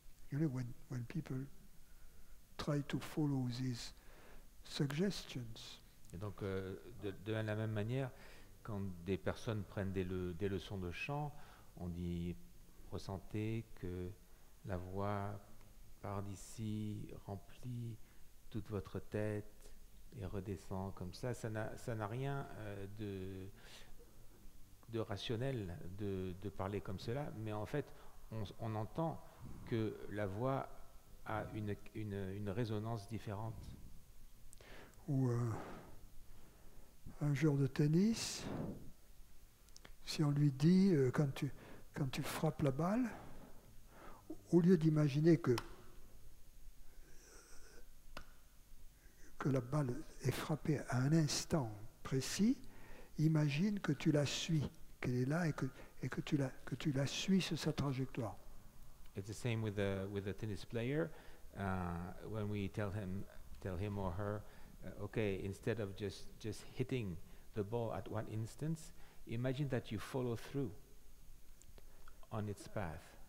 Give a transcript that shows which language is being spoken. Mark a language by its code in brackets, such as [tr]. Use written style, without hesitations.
[en] You know, when people try to follow these suggestions. [fr] Et donc, de la même manière, quand des personnes prennent des leçons de chant, on dit ressentez que la voix part d'ici, remplit toute votre tête et redescend comme ça. Ça n'a rien de rationnel de parler comme cela, mais en fait, on entend que la voix a une résonance différente. Ou un joueur de tennis, si on lui dit quand tu frappes la balle, au lieu d'imaginer que la balle est frappée à un instant précis, imagine que tu la suis, qu'elle est là et que tu la suis sur sa trajectoire. [en] It's the same with the tennis player. When we tell him or her, okay, instead of just hitting the ball at one instance, imagine that you follow through on its path.